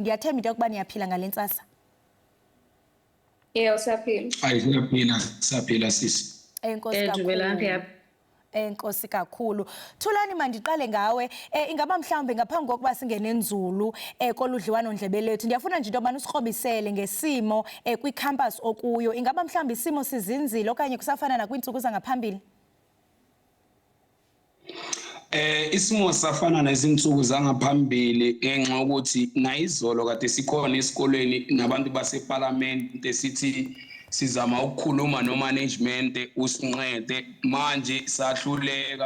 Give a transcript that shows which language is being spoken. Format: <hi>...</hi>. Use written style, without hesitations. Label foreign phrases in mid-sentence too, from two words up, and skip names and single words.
<xh>Ndiyathemba into yokuba niyaphila ngale ntsasa. Siyaphila. Hayi, siyaphila sisi. Enkosi kakhulu. Enkosi kakhulu. Thulani, mandiqale ngawe. Ingaba mhlawumbe ngaphambi kokuba singene nzulu koludliwano-ndlebe lethu, ndiyafuna nje into yobana usikrobisele ngesimo kwicampus okuyo. Ingaba mhlawumbe isimo sizinzile okanye kusafana nakwiintsuku zangaphambili?</xh> <zu>Isimo safana nezintsuku zangaphambili ngenxa yokuthi nayizolo kade sikhona esikoleni nabantu baseParliament sithi sizama ukukhuluma no-management usinqede, manje sahluleka.</zu>